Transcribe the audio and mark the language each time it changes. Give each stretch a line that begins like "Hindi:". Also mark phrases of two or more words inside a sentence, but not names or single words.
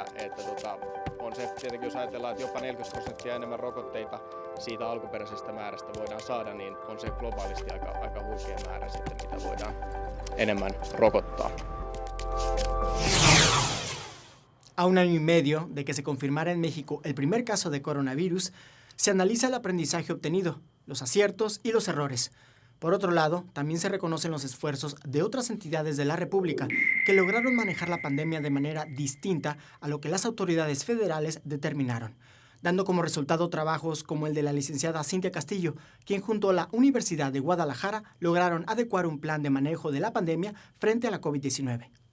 Finnish: on se tietenkin, jos ajatellaan, että jopa 40% enemmän rokotteita siitä alkuperäisestä määrästä voidaan saada, niin on se globaalisti aika huikea määrä sitten, mitä voidaan enemmän rokottaa.
Spanish: A un año y medio de que se confirmara en México el primer caso de coronavirus, se analiza el aprendizaje obtenido, los aciertos y los errores. Por otro lado, también se reconocen los esfuerzos de otras entidades de la República que lograron manejar la pandemia de manera distinta a lo que las autoridades federales determinaron, dando como resultado trabajos como el de la licenciada Cintia Castillo, quien junto a la Universidad de Guadalajara lograron adecuar un plan de manejo de la pandemia frente a la COVID-19.